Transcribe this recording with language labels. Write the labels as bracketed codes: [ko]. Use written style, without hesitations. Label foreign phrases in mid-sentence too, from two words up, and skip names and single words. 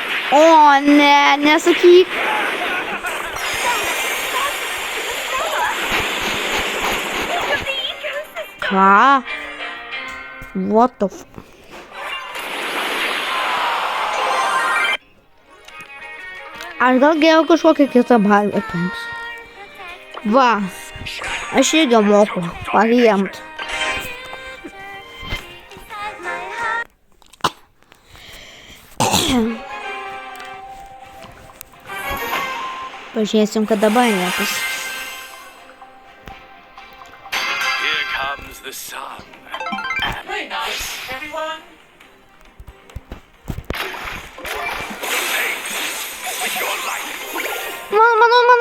[lt] О, не sakyk. Ką? [en] What the f... [lt] Aš gal geriau kažkokią kitą balę paimsiu. Va, aš irgi moku parimt. Pažiūrėsim, kad dabar nepasiseks. [en] Here comes the sun. Very nice, everyone. With your life. [lt] Mano.